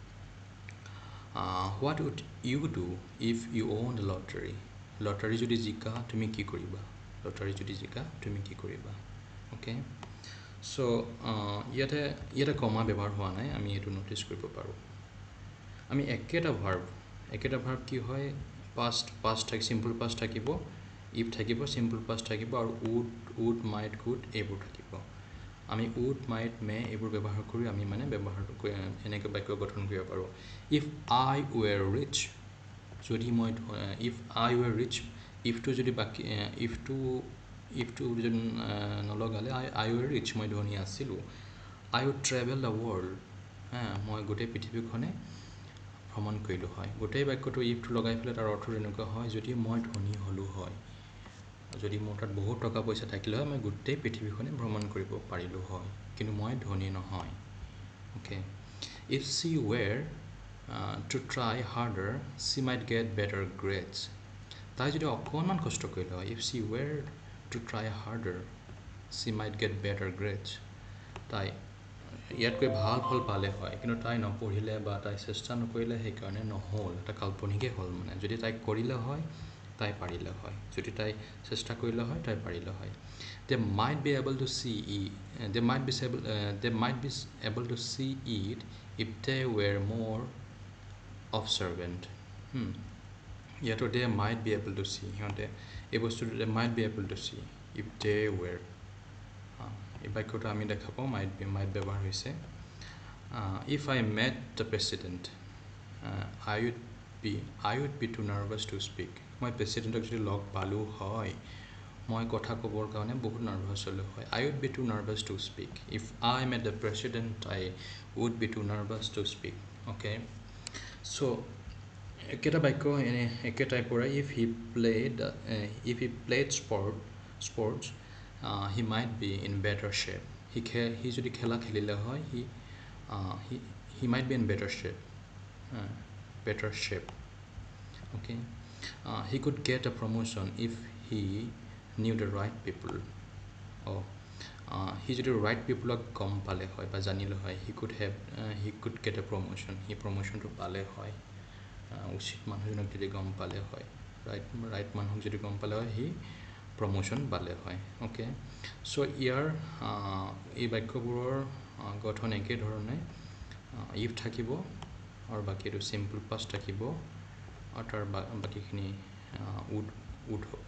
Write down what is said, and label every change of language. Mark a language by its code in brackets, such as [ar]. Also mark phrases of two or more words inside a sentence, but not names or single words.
[en] What would you do if you won the lottery [as] লটাৰী যদি জিকা তুমি কি কৰিবা [en] okay so [as] ইয়াতে কমা ব্যৱহাৰ হোৱা নাই আমি এইটো নোটিছ কৰিব পাৰোঁ আমি একেটা ভাৰ্ব কি হয় past থাকে [en] simple past [as] থাকিব if থাকিব simple past থাকিব আৰু [en] would might could [as] এইবোৰ থাকিব আমি [en] would might may [as] এইবোৰ ব্যৱহাৰ কৰি আমি মানে ব্যৱহাৰটো এনেকৈ বাক্য গঠন কৰিব পাৰোঁ [en] if I were rich [as] যদি মই [en] if I were rich if to [as] যদি বাকি [en] if to [as] যদি নলগালে [en] I were [as] rich মই ধনী আছিলোঁ [en] I would travel the world [as] মই গোটেই পৃথিৱীখনে ভ্ৰমণ কৰিলোঁ হয় গোটেই বাক্যটো [en] if to [as] লগাই ফেলে তাৰ অৰ্থ এনেকুৱা হয় যদি মই ধনী হ'লো হয় যদি মোৰ তাত বহুত টকা পইচা থাকিলে হয় মই গোটেই পৃথিৱীখনে ভ্ৰমণ কৰিব পাৰিলোঁ হয় কিন্তু মই ধনী নহয় [en] okay If she were to try harder, she might get better grades. [as] তাই যদি অকণমান কষ্ট কৰিলে হয়, [en] if she were to try harder, she might get better grades. [as] তাই ইয়াতকৈ ভাল ফল পালে হয়, কিন্তু তাই নপঢ়িলে বা তাই চেষ্টা নকৰিলে, সেইকাৰণে নহ'ল, এটা কাল্পনিকেই হ'ল মানে। যদি তাই কৰিলে হয়, তাই পাৰিলে হয়, যদি তাই চেষ্টা কৰিলে হয়, তাই পাৰিলে হয়। [en] They might be able to see it. They might be able to see it if they were more observant. ইয়াতো they might be able to see, [as] সিহঁতে এই বস্তুটো [en] they might be able to see if they were, [as] এই বাক্যটো আমি দেখা পাওঁ might ব্যৱহাৰ হৈছে। [en] If I met the president, I would be too nervous to speak. [as] মই প্ৰেচিডেণ্টক যদি লগ পালোঁ হয়, মই কথা ক'বৰ কাৰণে বহুত নাৰ্ভাছ হ'লোঁ হয়। [en] I would be too nervous to speak. If I met the president, I would be too nervous to speak. [as] Okay, so একেটা বাক্য একে টাইপৰে। [en] if he played sports, he might be in better shape. [as] He যদি খেলা খেলিলে হয়, [en] he might be in better shape. Okay, he could get a promotion if he knew the right people. [as] He যদি [en] right people [as] গম পালে হয় বা জানিলে হয়, [en] he could get a promotion. [as] He promotionটো পালে হয়, উচিত মানুহজনক যদি গম পালে হয়, ৰাইট মানুহক যদি গম পালে হয়, সি প্ৰমোশ্যন পালে হয়। [en] okay, so' [as] ইয়াৰ এই বাক্যবোৰৰ গঠন একেধৰণে। ইফ থাকিব আৰু বাকীটো [en] simple past [as] থাকিব আৰু তাৰ বাকীখিনি উড হ'ব।